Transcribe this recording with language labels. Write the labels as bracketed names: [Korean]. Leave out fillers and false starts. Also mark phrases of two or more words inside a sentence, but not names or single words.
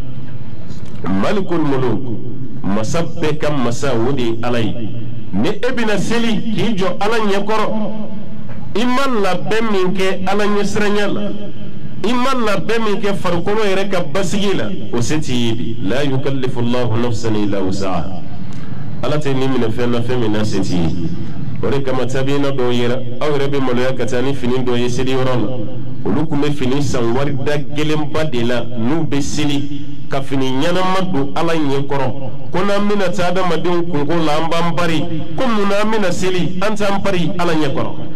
[Arabic] مالك الملوك [Bambara] masa bɛɛ ka masa o de ye ala ye ni e bɛna seli k'i jɔ ala ɲɛkɔrɔ i ma labɛn min kɛ ala ɲɛsiranya la i ma labɛn min kɛ farikolo yɛrɛ ka basigi la o se t'i ye bi la [Arabic] يكلف الله نفسا إلا وسعها [Bambara] ala tɛ ni minɛ fɛn na fɛn min na se t'i ye o de kama tabiina dɔw yɛrɛ aw yɛrɛ bɛ maloya ka taa ni fini dɔ ye seliyɔrɔ la olu tun bɛ fini san wari da gɛlɛnba de la n'u bɛ seli ka fini ɲɛnama don ala ɲɛkɔrɔ ko n'an bɛna taa adamadenw kungo la an b'an bari ko mun na an bɛna seli an t'an bari ala ɲɛkɔrɔ